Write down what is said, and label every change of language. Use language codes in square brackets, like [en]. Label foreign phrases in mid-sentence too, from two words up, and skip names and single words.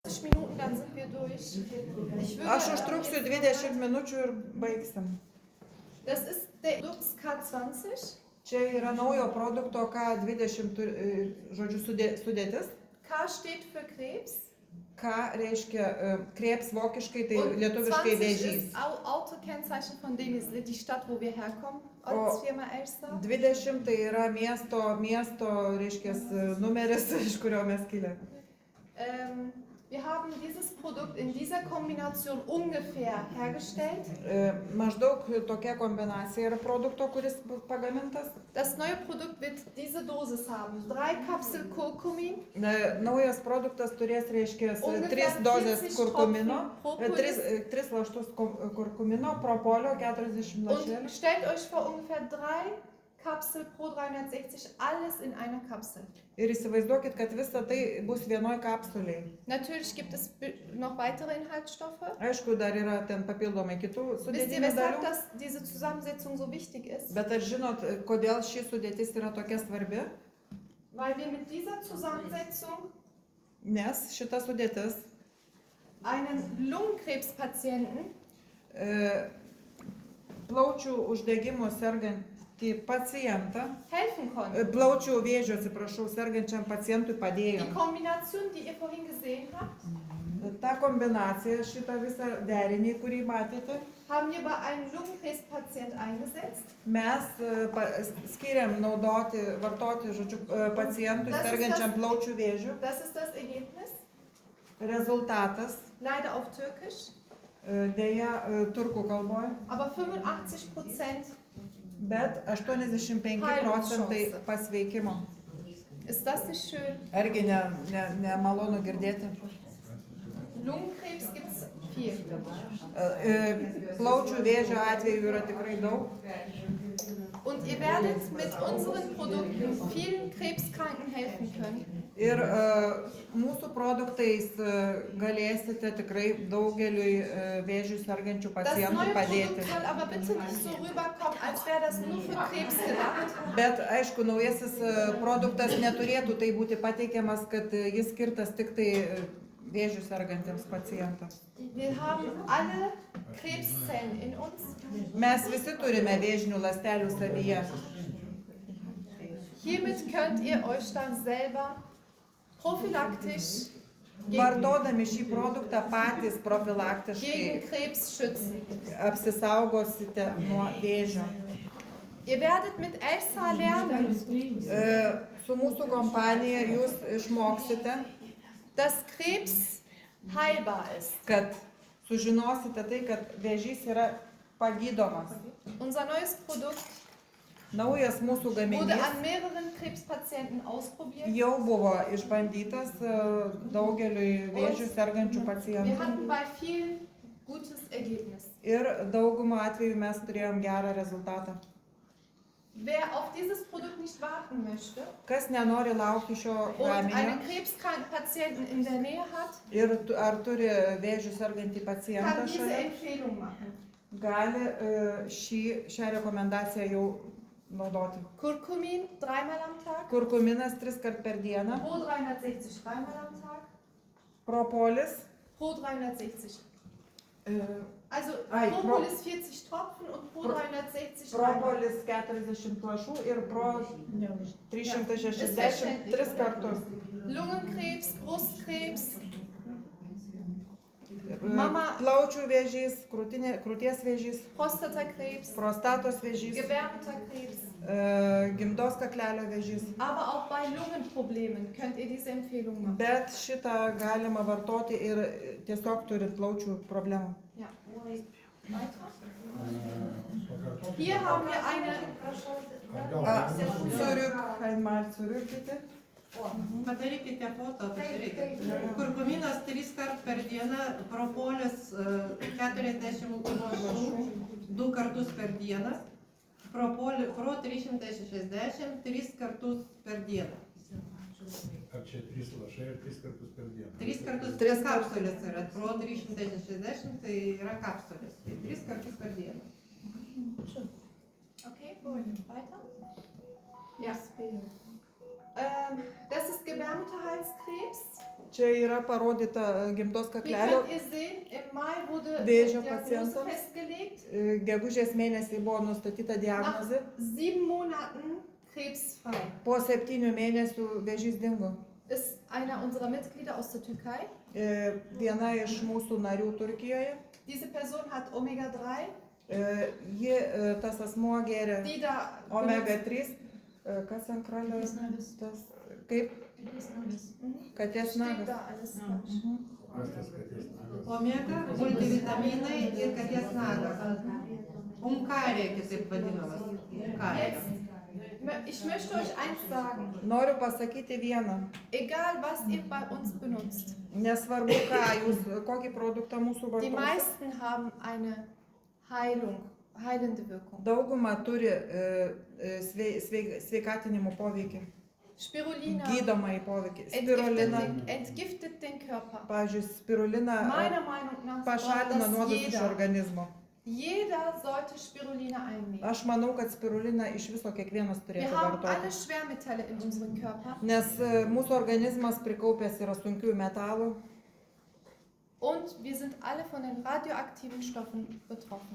[de] Minuten, dann sind wir durch. [lt] Aš užtruksiu 20 minučių ir baigsim. [de] Das ist der Lux K20. [lt] Čia yra naujo produkto K20 žodžiu sudėtis. [de] K steht für Krebs. [lt] K reiškia Krebs vokiškai, tai lietuviškai vėžys. [de] Ist Autokennzeichen von Denizli, die Stadt, wo wir herkommen, als Firma Elster. [lt] 20 tai yra miesto reiškia numeris, iš kurio mes kilę. [de] Wir haben dieses Produkt in dieser Kombination ungefähr hergestellt. [lt] Maždaug tokia kombinacija yra produkto, kuris pagamintas. [de] Das neue Produkt wird diese Dosis haben. 3 Kapsel Kurkumin. [lt] Naujas produktas turės, reiškia, 3 dozes kurkumino, 3 laštus kurkumino, propolio, 40 lašelių. [de] Und stellt euch vor, ungefähr 3 Kapsel pro 360, alles in einer Kapsel. [lt] Ir įsivaizduokit, kad visa tai bus vienoj kapsuliai. [de] Natürlich gibt es noch weitere Inhaltsstoffe. [lt] Aišku, dar yra ten papildomai kitų [de] Wisst ihr, [lt] sudėtinių [de] weshalb [lt] dalių. [de] diese Zusammensetzung so wichtig ist? [lt] Bet ar žinot, kodėl ši sudėtis yra tokia svarbi? [de] Weil wir mit dieser Zusammensetzung [lt] Nes šita sudėtis [de] einen Lungenkrebspatienten [lt] plaučių uždegimu sergantį pacientą, [de] helfen konnte. [lt] Plaučių vėžio, atsiprašau, sergančiam pacientui padėjo. [de] Die Kombination, die ihr vorhin gesehen habt, [lt] Ta kombinacija, šitą visą derinį, kurį matėte, [de] haben wir bei einem Lungenkrebspatient eingesetzt. [lt] mes skiriam vartoti, žodžiu, pacientui sergančiam plaučių vėžiu. [de] Das ist das Ergebnis. [lt] Rezultatas, [de] Leider auf Türkisch. [lt] dėja, turkų kalboje, [de] Aber 85% [lt] bet 85 procentai pasveikimo. [de] ist das nicht schön? [lt] Argi nemalonu girdėti? [de] Lungenkrebs gibt es viel. [lt] Plaučių vėžio atvejų yra tikrai daug. [de] Und ihr werdet mit unseren Produkten vielen Krebskranken helfen können. [lt] Ir mūsų produktais galėsite tikrai daugeliui vėžių sergančių [de] Das [lt] pacientų [de] neue [lt] padėti. [de] Produkt soll aber bitte nicht so rüberkommen, als wäre das nur für Krebs gedacht. [lt] Bet aišku, naujasis produktas neturėtų tai būti pateikiamas, kad jis skirtas tik tai vėžių sergantiems pacientams. [de] Wir haben alle Krebszellen in uns. [lt] Mes visi turime vėžinių ląstelių savyje. [de] Hiermit könnt ihr euch dann selber prophylaktisch [lt] Vartodami šį produktą patys [de] gegen [lt] profilaktiškai [de] Krebs schützen. [lt] apsisaugosite nuo vėžio. [de] Ihr werdet mit Elsa lernen, [lt] Su mūsų kompanija jūs išmoksite, [de] dass Krebs heilbar ist. [lt] kad sužinosite tai, kad vėžys yra pagydomas. [de] Unser neues Produkt [lt] Naujas mūsų [de] wurde [lt] gaminys [de] an mehreren Krebspatienten ausprobiert. [lt] jau buvo išbandytas daugeliui vėžių sergančių [de] Wir [lt] pacientų. [de] hatten bei vielen gutes Ergebnis. [lt] Ir daugumą atveju mes turėjom gerą rezultatą. [de] Wer auf dieses Produkt nicht warten möchte [lt] Kas nenori laukti šio [de] und [lt] gaminio [de] einen krebskranken Patienten in der Nähe hat, [lt] ir ar turi vėžių sergantį pacientą [de] kann diese [lt] šalia, [de] Empfehlung machen. [lt] gali šią rekomendaciją jau naudoti. [de] Kurkumin 3-mal am Tag, [lt] Kurkuminas 3 kart per dieną, [de] Pro 360 3-mal am Tag, [lt] propolis, Pro 360. e, [de] Also Ei, Propolis 40 Tropfen und Pro 360 3-mal. [lt] propolis 40 lašų ir pro 360 3 kartus. [de] Lungenkrebs, Brustkrebs, [lt] Plaučių vėžys, krūties vėžys, [de] Prostatakrebs, [lt] prostatos vėžys, [de] Gebärmutterkrebs. [lt] Gimdos kaklelio vėžys. [de] Aber auch bei Lungenproblemen könnt ihr diese Empfehlung machen. [lt] Bet šitą galima vartoti ir tiesiog turint plaučių problemų. [de] Ja. Weiter. Hier haben wir eine. [lt] Suriukite. Padarykite foto, padarykite. Kurkuminas 3 kart per dieną, propolis 40 lašų 2 kartus per dieną, pro 360 3 kartus per dieną. Ar čia 3 lašai ir 3 kartus per dieną? 3 kartus 3 kapsulės yra, pro 360 tai yra kapsulės, tai 3 kartus per dieną. [de] Okay, weiter. Ja. Das ist Gebärmutterhalskrebs. [lt] Čia yra parodyta gimdos [de] Wie [lt] kaklelio. [de] könnt ihr sehen, im Mai wurde die [lt] Vėžio [de] Diagnose [lt] pacientams. [de] festgelegt. [lt] Gegužės mėnesį buvo nustatyta diagnozė. [de] Nach 7 Monaten krebsfrei. [lt] Po 7 mėnesių vėžys dingo. [de] Ist einer unserer Mitglieder aus der Türkei. [lt] Viena iš mūsų narių Turkijoje. [de] Diese Person hat Omega-3, [lt] Tas asmuo gėrė [de] die da [lt] omega-3. Kas ant kralio? Tas kaip? Katės [de] steht [lt] nagas. [de] da alles falsch. [lt] Kas tas katės nagas? Omega, multivitaminai ir katės nagas. Umkarė, kitaip vadinamas. Umkarė. [de] Ich möchte euch eins sagen. [lt] Noriu pasakyti vieną. [de] Egal, was ihr bei uns benutzt. [lt] Nesvarbu, ką jūs, kokį produktą mūsų [de] Die [lt] vartoate. [de] meisten haben eine heilende Wirkung. [lt] Dauguma turi sveikatinimo poveikį, Spirulina gydomąjį poveikį. Spirulina, [de] entgiftet den Körper. [lt] pavyzdžiui, spirulina [de] Meiner Meinung nach [lt] pašalina [de] soll [lt] nuodus [de] das [lt] iš organizmo. [de] jeder sollte Spirulina einnehmen. [lt] Aš manau, kad spiruliną iš viso kiekvienas [de] Wir [lt] turėtų [de] haben alle [lt] vartoti. [de] Schwermetalle in unserem Körper [lt] Nes mūsų organizmas prikaupęs yra sunkių metalų [de] und wir sind alle von den radioaktiven Stoffen betroffen.